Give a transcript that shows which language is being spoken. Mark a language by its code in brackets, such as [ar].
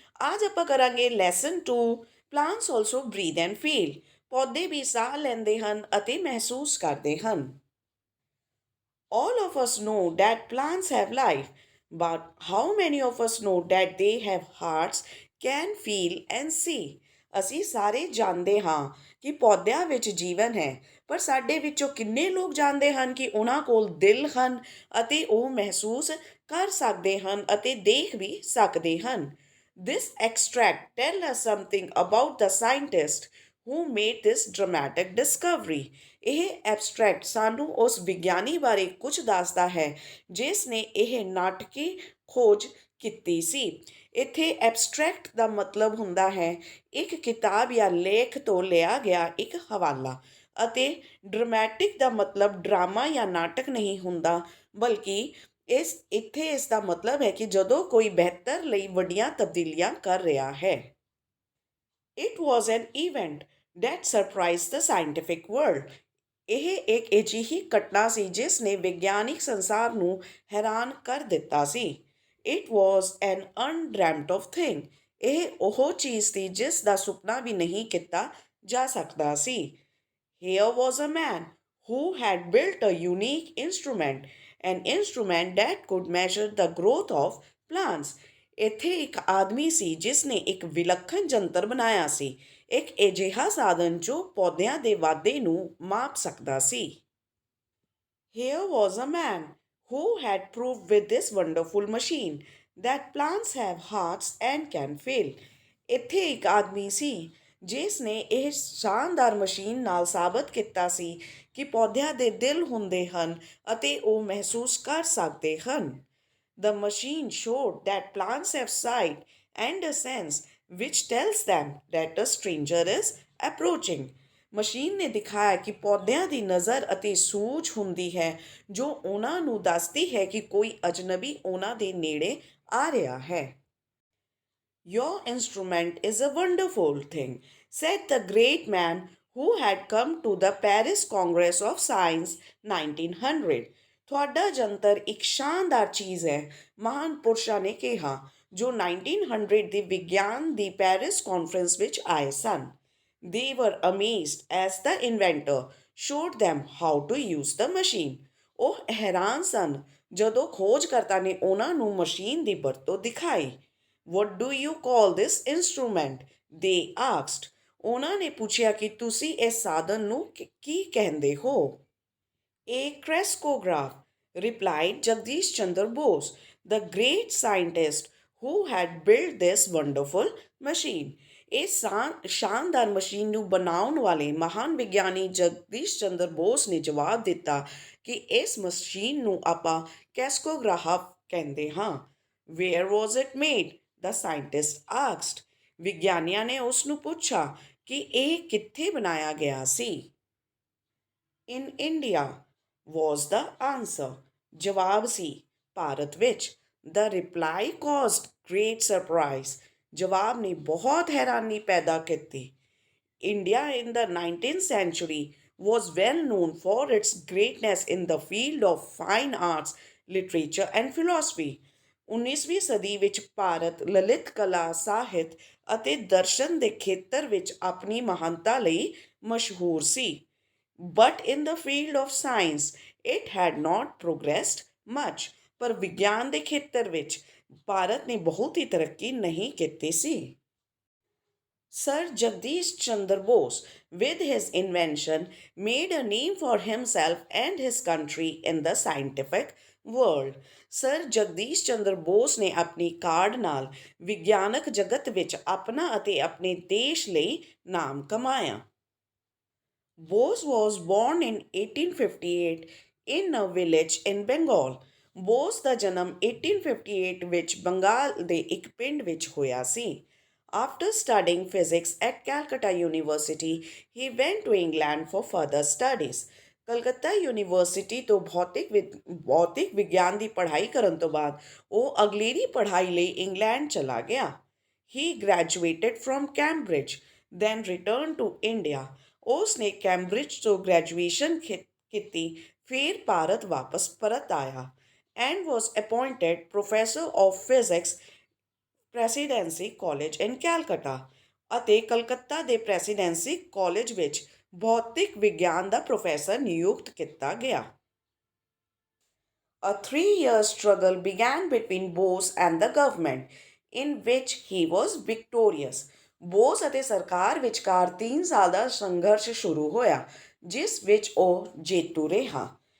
[pa] आज ਆਪਾਂ ਕਰਾਂਗੇ [en] Lesson 2 plants also breathe and feel. [pa] ਪੌਦੇ ਵੀ ਸਾਹ ਲੈਂਦੇ ਹਨ ਅਤੇ ਮਹਿਸੂਸ ਕਰਦੇ ਹਨ। [en] All of us know that plants have life, but how many of us know that they have hearts, can feel and see? [pa] ਅਸੀਂ ਸਾਰੇ ਜਾਣਦੇ ਹਾਂ ਕਿ ਪੌਦਿਆਂ ਵਿੱਚ ਜੀਵਨ ਹੈ, ਪਰ ਸਾਡੇ ਵਿੱਚੋਂ ਕਿੰਨੇ ਲੋਕ ਜਾਣਦੇ ਹਨ ਕਿ ਉਹਨਾਂ ਕੋਲ ਦਿਲ ਹਨ ਅਤੇ ਉਹ ਮਹਿਸੂਸ ਕਰ ਸਕਦੇ ਹਨ ਅਤੇ ਦੇਖ ਵੀ ਸਕਦੇ ਹਨ। [en] This extract tell us something about the scientist who made this dramatic discovery. [pa] ਇਹ ਐਬਸਟਰੈਕਟ ਸਾਨੂੰ ਉਸ ਵਿਗਿਆਨੀ ਬਾਰੇ ਕੁਝ ਦੱਸਦਾ ਹੈ ਜਿਸ ਨੇ ਇਹ ਨਾਟਕੀ ਖੋਜ ਕੀਤੀ ਸੀ। ਇੱਥੇ ਐਬਸਟਰੈਕਟ ਦਾ ਮਤਲਬ ਹੁੰਦਾ ਹੈ ਇੱਕ ਕਿਤਾਬ ਜਾਂ ਲੇਖ ਤੋਂ ਲਿਆ ਗਿਆ ਇੱਕ ਹਵਾਲਾ, ਅਤੇ ਡਰਾਮੈਟਿਕ ਦਾ ਮਤਲਬ ਡਰਾਮਾ ਜਾਂ ਨਾਟਕ ਨਹੀਂ ਹੁੰਦਾ, ਬਲਕਿ ਇਸ ਦਾ ਮਤਲਬ ਹੈ ਕਿ ਜਦੋਂ ਕੋਈ ਬਿਹਤਰ ਲਈ ਵੱਡੀਆਂ ਤਬਦੀਲੀਆਂ ਕਰ ਰਿਹਾ ਹੈ। [en] It was an event that surprised the scientific world. [pa] ਇਹ ਇੱਕ ਅਜਿਹੀ ਘਟਨਾ ਸੀ ਜਿਸ ਨੇ ਵਿਗਿਆਨਿਕ ਸੰਸਾਰ ਨੂੰ ਹੈਰਾਨ ਕਰ ਦਿੱਤਾ ਸੀ। [en] It was an undreamt of thing. [pa] ਇਹ ਉਹ ਚੀਜ਼ ਸੀ ਜਿਸ ਦਾ ਸੁਪਨਾ ਵੀ ਨਹੀਂ ਕੀਤਾ ਜਾ ਸਕਦਾ ਸੀ। [en] Here was a man who had built a unique instrument, an instrument that could measure the growth of plants. [pa] ਇੱਥੇ ਇੱਕ ਆਦਮੀ ਸੀ ਜਿਸ ਨੇ ਇੱਕ ਵਿਲੱਖਣ ਜੰਤਰ ਬਣਾਇਆ ਸੀ, ਇੱਕ ਅਜਿਹਾ ਸਾਧਨ ਜੋ ਪੌਦਿਆਂ ਦੇ ਵਾਧੇ ਨੂੰ ਮਾਪ ਸਕਦਾ ਸੀ। [en] Here was a man who had proved with this wonderful machine that plants have hearts and can feel. [pa] ਇੱਥੇ ਇੱਕ ਆਦਮੀ ਸੀ ਜਿਸ ਨੇ ਇਹ ਸ਼ਾਨਦਾਰ ਮਸ਼ੀਨ ਨਾਲ ਸਾਬਤ ਕੀਤਾ ਸੀ ਕਿ ਪੌਦਿਆਂ ਦੇ ਦਿਲ ਹੁੰਦੇ ਹਨ ਅਤੇ ਉਹ ਮਹਿਸੂਸ ਕਰ ਸਕਦੇ ਹਨ। [en] The machine showed that plants have sight and a sense which tells them that a stranger is approaching. [pa] Machine ਨੇ ਦਿਖਾਇਆ ਕਿ ਪੌਦਿਆਂ ਦੀ ਨਜ਼ਰ ਅਤੇ ਸੂਝ ਹੁੰਦੀ ਹੈ ਜੋ ਉਹਨਾਂ ਨੂੰ ਦੱਸਦੀ ਹੈ ਕਿ ਕੋਈ ਅਜਨਬੀ ਉਹਨਾਂ ਦੇ ਨੇੜੇ ਆ ਰਿਹਾ ਹੈ। [en] Your instrument is a wonderful thing, said the great man who had come to the Paris Congress of Science 1900. [pa] ਤੁਹਾਡਾ ਜੰਤਰ ਇੱਕ ਸ਼ਾਨਦਾਰ ਚੀਜ਼ ਹੈ, ਮਹਾਨ ਪੁਰਸ਼ਾਂ ਨੇ ਕਿਹਾ ਜੋ 1900 ਦੀ ਵਿਗਿਆਨ ਦੀ ਪੈਰਿਸ ਕਾਨਫਰੰਸ ਵਿੱਚ ਆਏ ਸਨ। [en] They were amazed as the inventor showed them how to use the machine. [pa] ਉਹ ਹੈਰਾਨ ਸਨ ਜਦੋਂ ਖੋਜਕਰਤਾ ਨੇ ਉਹਨਾਂ ਨੂੰ ਮਸ਼ੀਨ ਦੀ ਵਰਤੋਂ ਦਿਖਾਈ। [en] What do you call this instrument? They asked. [pa] ਉਹਨਾਂ ਨੇ ਪੁੱਛਿਆ ਕਿ ਤੁਸੀਂ ਇਸ ਸਾਧਨ ਨੂੰ ਕੀ ਕਹਿੰਦੇ ਹੋ? [en] A crescograph, replied Jagdish Chandra Bose, the great scientist who had built this wonderful machine. [pa] ਇਸ ਸ਼ਾਨਦਾਰ ਮਸ਼ੀਨ ਨੂੰ ਬਣਾਉਣ ਵਾਲੇ ਮਹਾਨ ਵਿਗਿਆਨੀ ਜਗਦੀਸ਼ ਚੰਦਰ ਬੋਸ ਨੇ ਜਵਾਬ ਦਿੱਤਾ ਕਿ ਇਸ ਮਸ਼ੀਨ ਨੂੰ ਆਪਾਂ ਕੈਸਕੋਗ੍ਰਾਫ ਕਹਿੰਦੇ ਹਾਂ। [en] Where was it made? The scientist asked. [pa] ਵਿਗਿਆਨੀਆਂ ਨੇ ਉਸ ਨੂੰ ਪੁੱਛਾ ਕਿ ਇਹ ਕਿੱਥੇ ਬਣਾਇਆ ਗਿਆ ਸੀ। [en] In India was the answer. [pa] ਜਵਾਬ ਸੀ ਭਾਰਤ ਵਿੱਚ। [en] The reply caused great surprise. [pa] ਜਵਾਬ ਨੇ ਬਹੁਤ ਹੈਰਾਨੀ ਪੈਦਾ ਕੀਤੀ। [en] India in the 19th century was well known for its greatness in the field of fine arts, literature and philosophy. [pa] 19ਵੀਂ ਸਦੀ ਵਿੱਚ ਭਾਰਤ ਲਲਿਤ ਕਲਾ, ਸਾਹਿਤ ਅਤੇ ਦਰਸ਼ਨ ਦੇ ਖੇਤਰ ਵਿੱਚ ਆਪਣੀ ਮਹਾਨਤਾ ਲਈ ਮਸ਼ਹੂਰ ਸੀ। [en] But in the field of science, it had not progressed much. [pa] ਪਰ ਵਿਗਿਆਨ ਦੇ ਖੇਤਰ ਵਿੱਚ ਭਾਰਤ ਨੇ ਬਹੁਤ ਹੀ ਤਰੱਕੀ ਨਹੀਂ ਕੀਤੀ ਸੀ। [en] Sir Jagdish Chandra Bose, with his invention, made a name for himself and his country in the scientific world. [pa] Sir Jagdish Chandra Bose ਨੇ ਆਪਣੀ ਕਾਢ ਨਾਲ ਵਿਗਿਆਨਕ ਜਗਤ ਵਿੱਚ ਆਪਣਾ ਅਤੇ ਆਪਣੇ ਦੇਸ਼ ਲਈ ਨਾਮ ਕਮਾਇਆ। [en] Bose was born in 1858 in a village in Bengal. [pa] Bose ਦਾ ਜਨਮ 1858 ਵਿੱਚ ਬੰਗਾਲ ਦੇ ਇੱਕ ਪਿੰਡ ਵਿੱਚ ਹੋਇਆ ਸੀ। [en] After studying physics at Calcutta University, he went to England for further studies. [pa] Calcutta university ਤੋਂ ਭੌਤਿਕ ਵਿਗਿਆਨ ਦੀ ਪੜ੍ਹਾਈ ਕਰਨ ਤੋਂ ਬਾਅਦ ਉਹ ਅਗਲੇਰੀ ਪੜ੍ਹਾਈ ਲਈ ਇੰਗਲੈਂਡ ਚਲਾ ਗਿਆ। [en] He graduated from Cambridge, then returned to India. [pa] ਉਸ ਨੇ ਕੈਂਬਰਿਜ ਤੋਂ ਗ੍ਰੈਜੂਏਸ਼ਨ ਕੀਤੀ, ਫਿਰ ਭਾਰਤ ਵਾਪਸ ਪਰਤ ਆਇਆ [en] and was appointed professor of physics [pa] presidency college ਇਨ ਕੈਲਕਟਾ ਅਤੇ ਕਲਕੱਤਾ ਦੇ ਪ੍ਰੈਸੀਡੈਂਸੀ ਕਾਲਜ ਵਿੱਚ ਭੌਤਿਕ ਵਿਗਿਆਨ ਦਾ ਪ੍ਰੋਫੈਸਰ ਨਿਯੁਕਤ ਕੀਤਾ ਗਿਆ। [en] A 3 year struggle began between Bose and the government, in which he was victorious. [pa] Bose ਅਤੇ ਸਰਕਾਰ ਵਿਚਕਾਰ 3 ਸਾਲ ਦਾ ਸੰਘਰਸ਼ ਸ਼ੁਰੂ ਹੋਇਆ, ਜਿਸ ਵਿੱਚ ਉਹ ਜੇਤੂ ਰਿਹਾ।